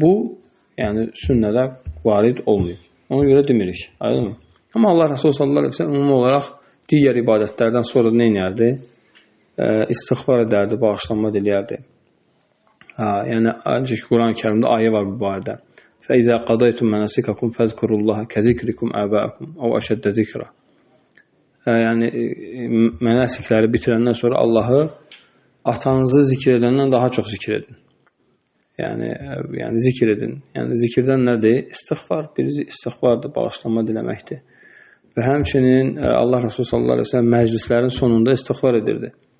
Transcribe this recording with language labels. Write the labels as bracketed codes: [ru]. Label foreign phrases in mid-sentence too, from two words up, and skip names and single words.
[az] Bu, yəni sünnədə varid olmayıb. Ona görə demirik. Aydın mı? Amma Allah Rasulü [ar] صلى الله عليه وسلم [az] ümumi olaraq digər ibadətlərdən sonra nə inərdi? İstiğfar edərdi, bağışlanma diləyərdi. Yəni, ancaq Quran-ı Kərimdə ayə var bu barədə. [ar] فَإِذَا قَضَيْتُمْ مَنَسِكَكُمْ فَذْكُرُوا اللَّهَ كَذِكْرِكُمْ آبَاءَكُمْ أَوْ أَشَدَّ ذِكْرًا. [az] Yəni, mənasikləri bitirəndən sonra Allahı atanızı zikr edəndən daha çox zikr edin. Yəni zikr edin. Yəni, zikirdən nədir? İstiğfar. Birincisi istiğfardır, bağışlanma diləməkdir. Və həmçinin Allah Rasulü [ar] صلى الله عليه وسلم [az] məclislərin sonunda istiğfar edirdi.